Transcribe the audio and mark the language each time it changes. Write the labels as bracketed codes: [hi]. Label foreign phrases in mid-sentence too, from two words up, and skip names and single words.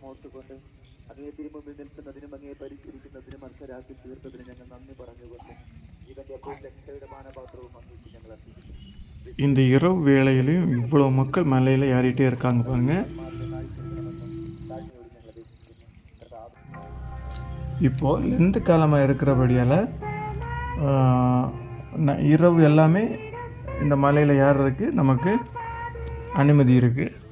[ml] ഓർത്തുകൊണ്ട് അങ്ങയെ തിരുമുമ്പിൽ നിൽക്കുന്നതിനും അങ്ങയെ പരിചരിക്കുന്നതിനും മനസ്സിലാക്കി തീർത്തതിന് ഞങ്ങൾ നന്ദി പറഞ്ഞുകൊണ്ട് ഇവന്റെ അപ്പോൾ രക്ഷയുടെ മാനപാത്രവും അങ്ങേക്ക് ഞങ്ങൾ അർപ്പിക്കുന്നു. [ta] இந்த இரவு வேளையிலையும் இவ்வளோ மக்கள் மலையில் ஏறிட்டே இருக்காங்க பாருங்கள். இப்போது லெந்து காலமாக இருக்கிறபடியால் இரவு எல்லாமே இந்த மலையில் ஏறுறதுக்கு நமக்கு அனுமதி இருக்குது.